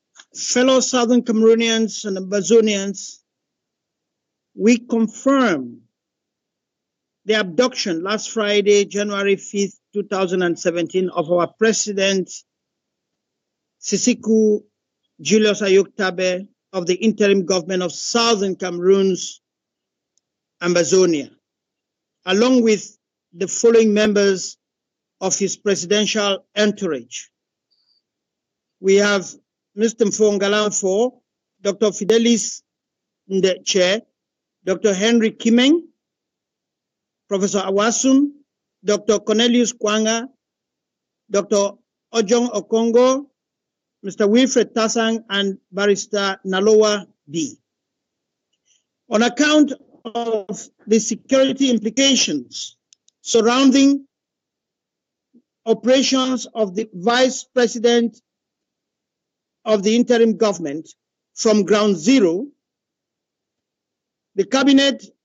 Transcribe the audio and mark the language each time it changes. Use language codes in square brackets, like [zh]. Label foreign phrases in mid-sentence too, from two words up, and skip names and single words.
[en] Fellow Southern Cameroonians and Ambazonians, we confirm the abduction last Friday, January 5th, 2017, of our President, Sisiku Julius AyukTabe, of the interim government of Southern Cameroon's Ambazonia, along with the following members of his presidential entourage. We have Mr. Mfongalamfo, Dr. Fidelis Ndeche, Dr. Henry Kimeng, Professor Awasum, Dr. Cornelius Kwanga, Dr. Ojong Okongo, Mr. Wilfred Tasang, and Barrister Nalowa B. On account of the security implications surrounding operations of the Vice President of the interim government from ground zero, the cabinet